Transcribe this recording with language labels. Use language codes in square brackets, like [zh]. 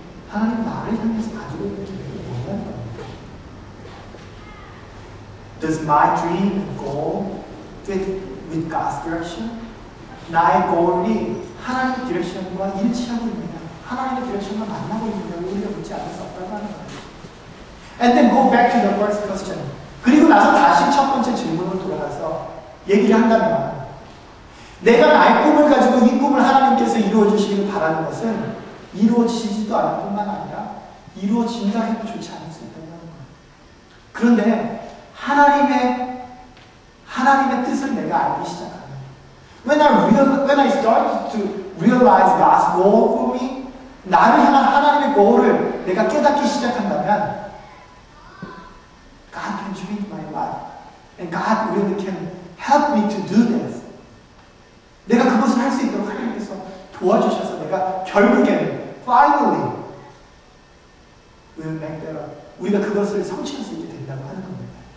[ko] 하나님 나를 향해서 가지고 있는 계획이 뭐냐는 겁니다. [en] Does my dream and goal fit with God's direction? [ko] 나의 goal이 하나님의 디렉션과 일치하고 있느냐? 하나님의 디렉션과 만나고 있느냐를 우리가 묻지 않을 수 없다고 하는 거예요. [en] And then go back to the first question. [ko] 그리고 나서 다시 첫 번째 질문으로 돌아가서 얘기를 한다면 내가 나의 꿈을 가지고 이 꿈을 하나님께서 이루어 주시기를 바라는 것은 이루어지지도 않을 뿐만 아니라 이루어진다 해도 좋지 않을 수 있다는 거예요. 그런데 하나님의 뜻을 내가 알기 시작하면 [en] When I start to realize God's goal for me, [ko] 나를 향한 하나님의 goal을 내가 깨닫기 시작한다면 [en] God can change my life. And God really can help me to do this. [ko] 내가 그것을 할 수 있도록 하나님께서 도와주셔서 내가 결국에는 [en] finally will make that up. [ko] 우리가 그것을 성취할 수 있게 된다고 하는 겁니다.